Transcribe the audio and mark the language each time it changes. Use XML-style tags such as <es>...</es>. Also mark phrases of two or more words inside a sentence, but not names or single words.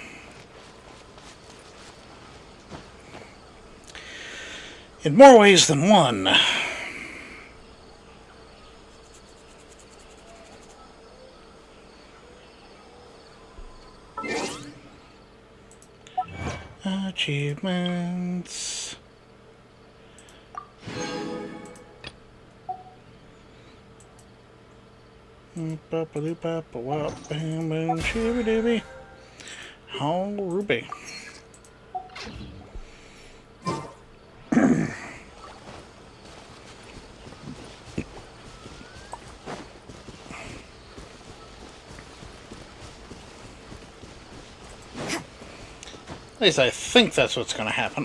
<en>In more ways than one. Achievements. Ba-ba-doo-ba-ba-wop, bam, boom, shibby-dibby. Oh, Ruby. At least I think that's what's going to happen.</en>